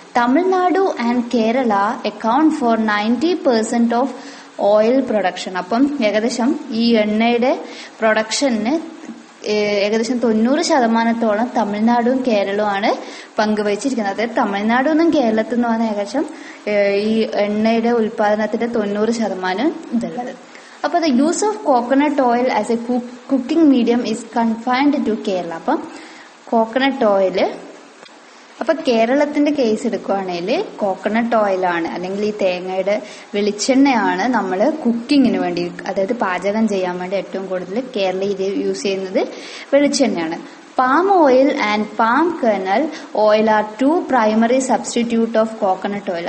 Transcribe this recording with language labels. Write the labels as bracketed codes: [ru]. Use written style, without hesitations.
[en] Tamil Nadu and Kerala account for 90% of oil production. [ml] അപ്പം ഏകദേശം ഈ എണ്ണയുടെ പ്രൊഡക്ഷന് ഏകദേശം 90% തമിഴ്നാടും കേരളവുമാണ് പങ്കുവച്ചിരിക്കുന്നത്. അതായത് തമിഴ്നാടും കേരളത്തിൽ നിന്നുമാണ് ഏകദേശം ഈ എണ്ണയുടെ ഉൽപാദനത്തിന്റെ 90% ഇതുള്ളത്. [en] അപ്പോൾ the use of coconut oil as a cooking medium is confined to Kerala. [ml] അപ്പം കോക്കനട്ട് ഓയില്, അപ്പൊ കേരളത്തിന്റെ കേസ് എടുക്കുകയാണെങ്കിൽ കോക്കനട്ട് ഓയിലാണ്, അല്ലെങ്കിൽ ഈ തേങ്ങയുടെ വെളിച്ചെണ്ണയാണ് നമ്മൾ കുക്കിങ്ങിന് വേണ്ടി, അതായത് പാചകം ചെയ്യാൻ വേണ്ടി ഏറ്റവും കൂടുതൽ കേരളയിൽ യൂസ് ചെയ്യുന്നത് വെളിച്ചെണ്ണയാണ്. [en] Palm oil and palm kernel oil are two primary substitute of coconut oil.